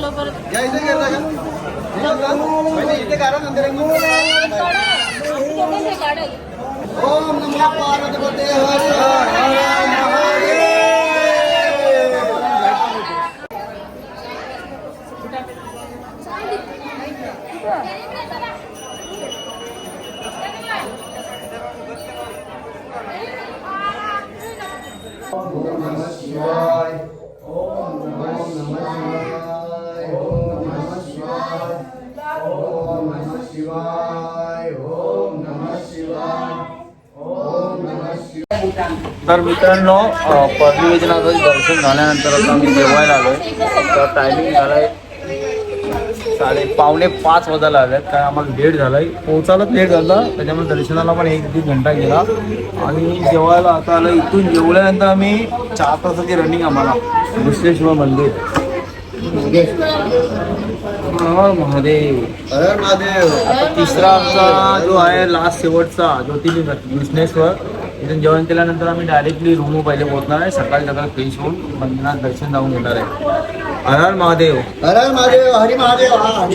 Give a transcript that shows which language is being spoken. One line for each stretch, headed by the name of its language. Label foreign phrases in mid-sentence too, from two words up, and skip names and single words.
Marathi: या इथे गेला का? पहिले इथे काढा नंतर
Sanskrit: ओम नमः पार्वती
Marathi: हर हर महादेव.
Sanskrit: ओम नमः शिवाय. ओम नमः शिवाय. ओम नमः शिवाय. ओम नमः शिवाय. ओम नमः शिवाय. ओम नमः शिवाय.
Marathi: तर मित्रांनो परली वैजनाथाचे दर्शन झाल्यानंतर आता आम्ही जेवायला आलोय. तर टायमिंग झालाय 4:45 वाजायला आल्यात. काय आम्हाला लेट झालाय, पोहोचायलाच लेट झाला, त्याच्यामुळे दर्शनाला पण 1-1.5 घंटा गेला. आणि जेवायला आता आलं. इथून जेवल्यानंतर आम्ही 4 तासाची रनिंग आम्हाला घुसलेश्वर मंदिर. महादेव हर हर महादेव. आता तिसरा आमचा जो आहे लास्ट शेवटचा ज्योतिर्लिंग घुसनेश्वर. इथून जेवण केल्यानंतर आम्ही डायरेक्टली रूम पहिले पोहोचणार आहे. सकाळी फ्रेश होऊन मंदिरात दर्शन जाऊन घेणार आहे. हर हर महादेव. हर हर महादेव. हरी महादेव. हा हरी